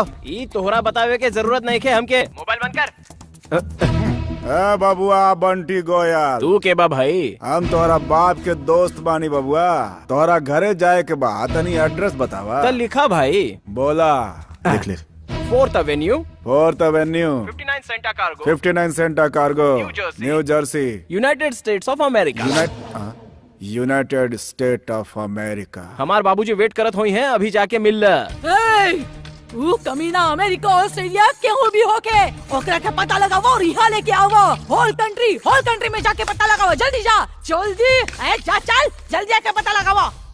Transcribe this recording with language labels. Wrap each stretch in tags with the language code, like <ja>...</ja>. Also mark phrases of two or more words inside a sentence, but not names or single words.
<bho>ई तोहरा बतावे के जरूरत नहीं के हमके। मोबाइल बंद कर। बबुआ बंटी गोयल। तू के बा भाई? हम तोहरा बाप के दोस्त बानी बबुआ। तोहरा घरे जाए के बाद तनी एड्रेस बतावा। तो लिखा भाई। बोला। देख ले।</bho> <en>4th Avenue, 59 Santa Cargo, New Jersey, United States of America. United State of America.</en> <bho>हमार बाबूजी वेट करत हुई हैं, अभी जाके मिल। तू कमीना अमेरिका ऑस्ट्रेलिया केहू भी होके ओकरा के पता लगावो और यहाँ लेके आवो।</bho> <en>whole country</en> <bho>में जाके पता लगावो। जल्दी जा, जल्दी जा, चल जल्दी आके पता लगावो।</bho>